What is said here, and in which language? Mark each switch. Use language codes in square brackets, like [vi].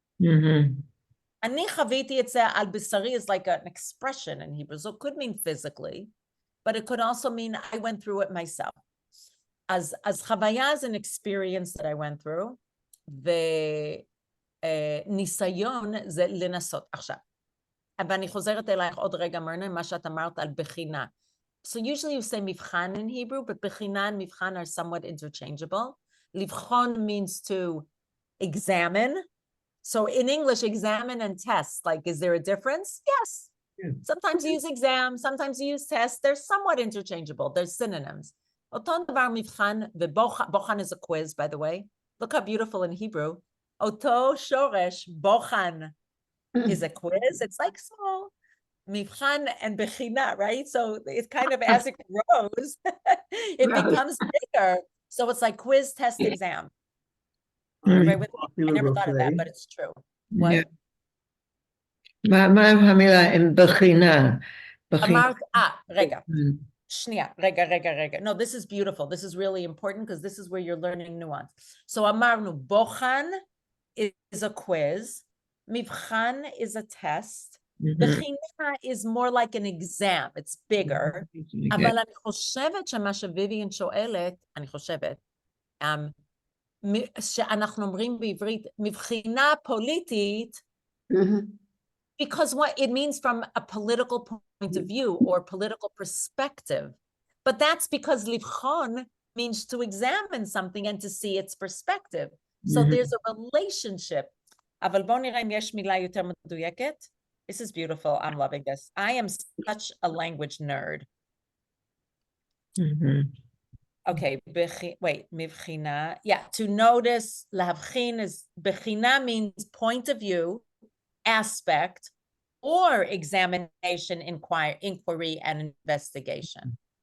[en] Ani chaviti, it's al bisari is like an expression in Hebrew, so it could mean physically, but it could also mean I went through it myself. As chavaya is an experience that I went through, the [he] ניסיון זה לנסות. עכשיו, ואני חוזרת אלייך עוד רגע, מרנה, מה שאת אמרת על בחינה. [en] So usually you say מבחן in Hebrew, but בחינה and מבחן are somewhat interchangeable. לבחון means to examine. So in English, examine and test, like, is there a difference? Yes. Sometimes you use exam, sometimes you use test. They're somewhat interchangeable. They're synonyms. [he] אותו דבר מבחן, ובוחן [en] is a quiz, by the way. Look how beautiful in Hebrew. [he] אותו שורש, בוחן, [en] is a quiz. It's like small. מבחן and bechina, right? So it's kind of as it grows, it Right. becomes bigger. So it's like quiz, test, exam. I Everybody with I me? I never thought of that, roughly. but it's true. Yeah. What? [he] מה המילה עם בחינה? אמרת, רגע. Mm. שנייה, רגע. [en] No, this is beautiful. This is really important because this is where you're learning nuance. So אמרנו, בוחן is a quiz. מבחן is a test. בחינה is more like an exam. It's bigger. [he] אבל אני חושבת שמה שוויביאן שואלת, אני חושבת, שאנחנו אומרים בעברית, מבחינה פוליטית, [en] because what it means from a political point of view or political perspective. But that's because לבחון means to examine something and to see its perspective. So there's a relationship. [he] אבל בואו נראה אם יש מילה יותר מדויקת. [en] This is beautiful. I'm loving this. I am such a language nerd. Okay, wait, מבחינה. Yeah, to notice, להבחין is, בחינה means point of view, aspect, or examination, inquiry, and investigation.